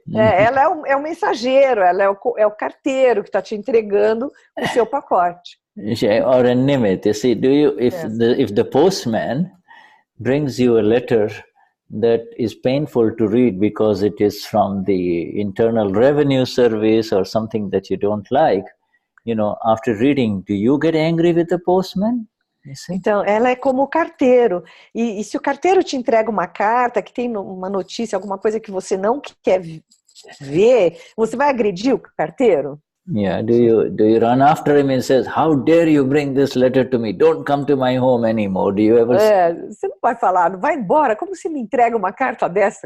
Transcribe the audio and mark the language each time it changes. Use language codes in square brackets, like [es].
[pt] Ela é o mensageiro, ela é o carteiro que está te entregando o seu pacote. [en] Or a nimit, you see. If the postman brings you a letter that is painful to read because it is from the Internal Revenue Service or something that you don't like, after reading, do you get angry with the postman? [pt] Então, ela é como o carteiro. E se o carteiro te entrega uma carta que tem uma notícia, alguma coisa que você não quer ver, você vai agredir o carteiro? [en] Yeah, do you run after him and says, "How dare you bring this letter to me? Don't come to my home anymore." Do you ever? [pt] Você não vai falar, não vai embora. Como você me entrega uma carta dessa?